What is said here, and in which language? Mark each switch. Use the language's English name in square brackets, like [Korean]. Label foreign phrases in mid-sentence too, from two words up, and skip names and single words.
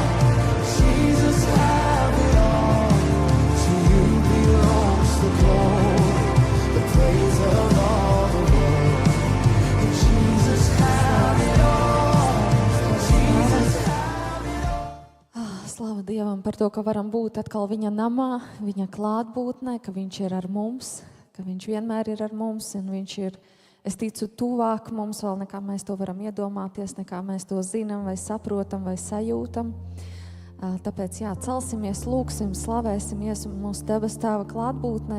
[English] Jesus, have it all. To you belongs the glory, the praise of all the world. And Jesus, have it all. Jesus, have it all. [Latvian] Slava Dievam par to, ka varam būt atkal viņa namā, viņa klātbūtnē, ka viņš ir ar mums, ka viņš vienmēr ir ar mums un viņš ir, es ticu, tuvāk mums vēl nekā mēs to varam iedomāties, nekā mēs to zinām vai saprotam vai sajūtam. Tāpēc, jā, celsimies, lūksim, slavēsim mūsu debes Tēva klātbūtnē.